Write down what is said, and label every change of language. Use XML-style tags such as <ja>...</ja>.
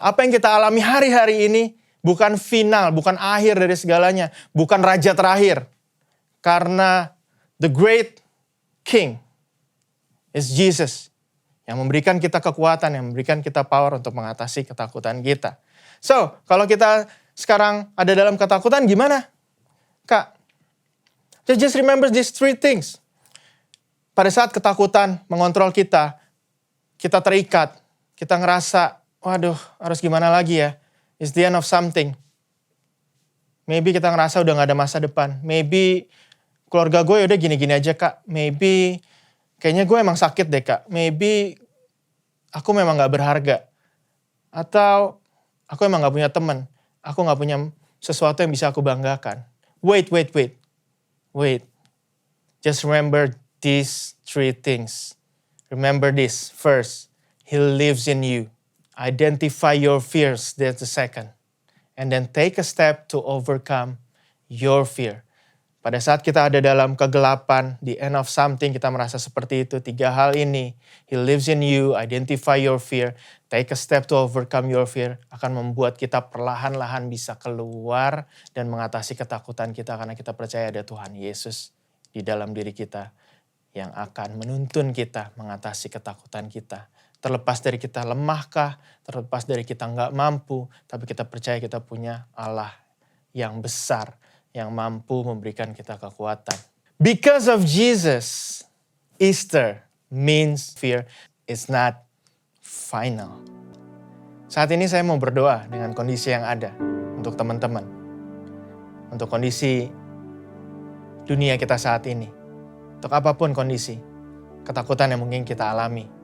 <id>Apa yang kita alami hari-hari ini bukan final, bukan akhir dari segalanya, bukan raja terakhir. Karena</id> <en>the great king is Jesus</en> <id>yang memberikan kita kekuatan, yang memberikan kita power untuk mengatasi ketakutan kita. So, kalau kita sekarang ada dalam ketakutan gimana? Kak,</id> <en>just remember these 3 things.</en> <id>Pada saat ketakutan mengontrol kita terikat, kita ngerasa, waduh harus gimana lagi ya?</id> <en>It's the end of something.</en> <id>Maybe kita ngerasa udah gak ada masa depan. Maybe keluarga gue udah gini-gini aja kak. Maybe kayaknya gue emang sakit deh kak. Maybe aku memang gak berharga. Atau aku emang gak punya teman. Aku gak punya sesuatu yang bisa aku banggakan.</id> <en>Wait. Just remember these 3 things. Remember this. First, He lives in you. Identify your fears, that's the second. And then take a step to overcome your fear.</en> <id>Pada saat kita ada dalam kegelapan,</id> <en>the end of something,</en> <id>kita merasa seperti itu. 3 hal ini,</id> <en>He lives in you, identify your fear,</en> <id>take a step to overcome your fear, akan membuat kita perlahan-lahan bisa keluar dan mengatasi ketakutan kita karena kita percaya ada Tuhan Yesus di dalam diri kita yang akan menuntun kita mengatasi ketakutan kita. Terlepas dari kita lemahkah, terlepas dari kita nggak mampu, tapi kita percaya kita punya Allah yang besar, yang mampu memberikan kita kekuatan.</id> <en>Because of Jesus, Easter means fear is not final.</en> <id>Saat ini saya mau berdoa dengan kondisi yang ada untuk teman-teman. Untuk kondisi dunia kita saat ini. Untuk apapun kondisi, ketakutan yang mungkin kita alami.</id>